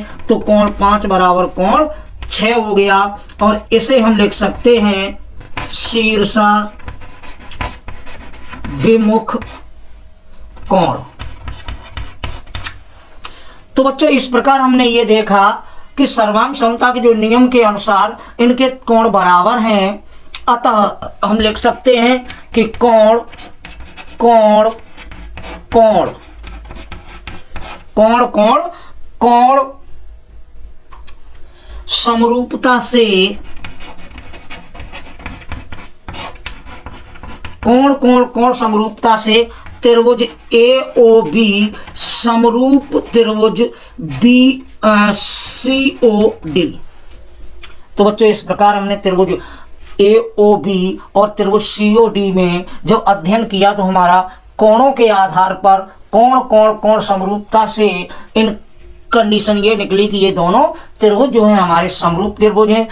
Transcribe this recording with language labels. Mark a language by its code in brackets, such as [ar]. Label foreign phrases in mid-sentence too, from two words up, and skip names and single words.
[hi] तो कोण 5 बराबर कोण 6 हो गया और इसे हम लिख सकते हैं शीर्षाभिमुख कोण। तो बच्चों इस प्रकार हमने ये देखा कि सर्वांग समता के जो नियम के अनुसार इनके कोण बराबर हैं। अतः हम लिख सकते हैं कि कोण कोण कोण कोण कोण कोण समरूपता से कोण कोण कोण समरूपता से त्रिभुज AOB समरूप त्रिभुज COD। तो बच्चों इस प्रकार हमने त्रिभुज AOB और त्रिभुज COD में जब अध्ययन किया तो हमारा कोणों के आधार पर कोण कोण कोण समरूपता से [en] in condition [hi] ये निकली कि ये दोनों त्रिभुज जो हैं हमारे समरूप त्रिभुज हैं।